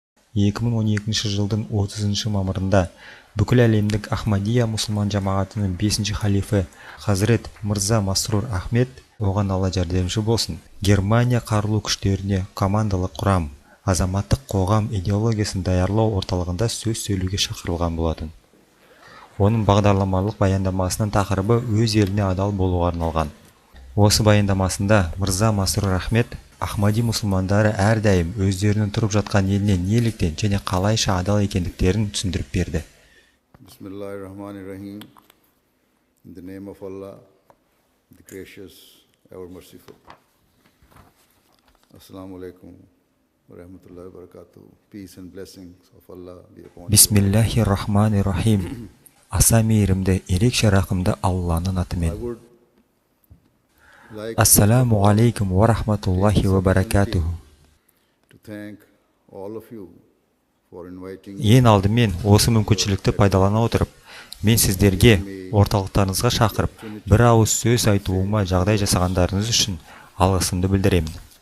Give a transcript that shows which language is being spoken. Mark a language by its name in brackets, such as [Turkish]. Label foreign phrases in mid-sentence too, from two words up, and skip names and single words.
[Kazakh] 2012 жылдың 30 мамырында бүкіл әлемдік Ахмадия мұсылман жамағатының 5-ші халифі Хазірет Мырза Масрур Ахмед, оған Алла жәрдемші болсын, Германия қарулы күштеріне командалық құрам, азаматтық қоғам идеологиясын даярлау орталығында сөз сөйлеуге шақырылған болатын. Оның бағдарламалық баяндамасының тақырыбы өз еліне адал болуға арналған. Осы баяндамасында Мырза Масрур Ахмед Ахмади мұсылмандары әрдайым өздерінің тұрып жатқан еліне неліктен және қалайша адал екендіктерін түсіндіріп берді. [Arabic] بسم الله الرحمن الرحيم. [English] In the name of Allah, the gracious, ever merciful. [Arabic] السلام عليكم ورحمة الله وبركاته. [English] Peace and blessings of Allah be upon you. [Arabic] بسم الله الرحمن الرحيم. [Kazakh] Аса мейірімді, ерекше рақымды Алланың атымен. [Arabic] السلام عليكم ورحمة الله وبركاته. [Kazakh] Ең алдымен осы мүмкіншілікті пайдалана отырып, мен сіздерге орталықтарыңызға шақырып, бір ауыз сөз айтуыма жағдай жасағандарыңыз үшін алғысымды білдіремін.